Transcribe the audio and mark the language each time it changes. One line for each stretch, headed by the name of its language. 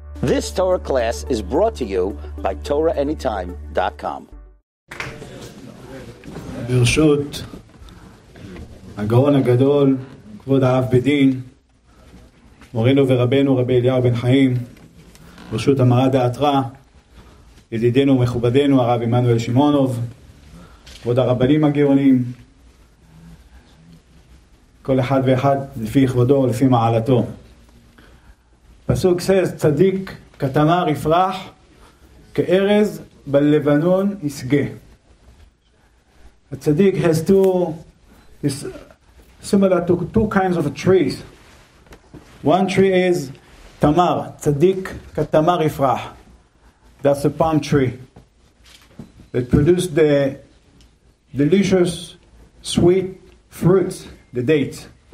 English: This Torah class is brought to you by TorahAnytime.com.
Hebrew: ברשות הגאון הגדול, כבוד האב בדין, מורנו ורבנו רבי אליהו בן חיים, ברשות המרא דאתרא, ידידנו ומכובדנו הרב עמנואל שמעונוב, כבוד הרבנים הגאונים, כל אחד ואחד לפי כבודו ולפי מעלתו. פסוק says, צדיק כתמר יפרח, כארז בלבנון ישגה.
English: A tzaddik has is similar to two kinds of trees. One tree is tamar, tzaddik katamar yifrach. That's a palm tree that produces the delicious, sweet fruits, the dates.